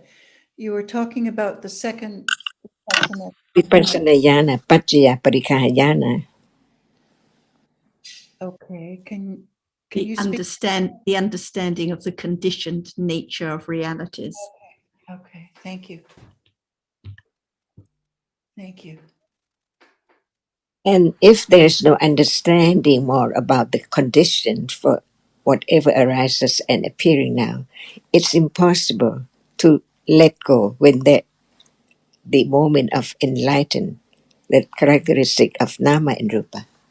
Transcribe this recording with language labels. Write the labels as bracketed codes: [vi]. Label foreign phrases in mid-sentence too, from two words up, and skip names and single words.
[en] You were talking about the second vipassana. [pi] Vipassana jhana, paccaya parikkhana jhana. [en] Okay, can The you speak? the understanding of the conditioned nature of realities. Okay, thank you. Thank you. And if there's no understanding more about the conditions for whatever arises and appearing now, it's impossible to let go when the moment of enlightenment, the characteristic of nama and rupa.